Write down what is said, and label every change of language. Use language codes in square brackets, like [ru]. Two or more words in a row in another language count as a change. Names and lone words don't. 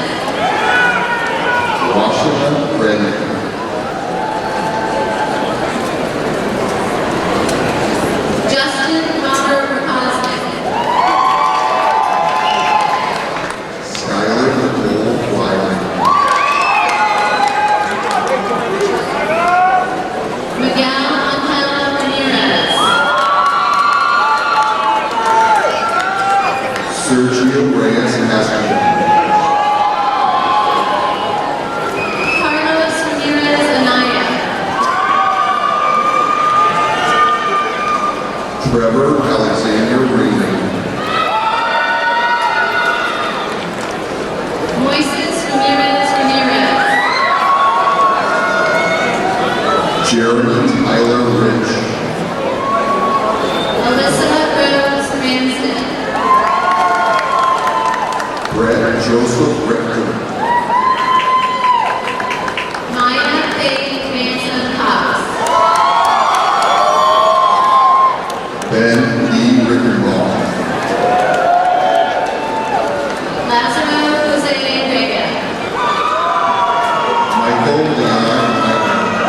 [en] Washington Reddy. Justin Robert Osnick. Skylar Nicole Wiley. Miguel Angel Ramirez. Sergio Reyes Castro. Carlos Ramirez Anaya. Trevor Alexander Reed. Moises Ramirez Ramirez. Jeremy Tyler Rich. Alyssa Rose Ramsden. Brett Joseph Richter. Maya Faith Manson Cox. Ben Lee Rickenbaugh. Lazaro Jose Vega. Michael Leon Hyman.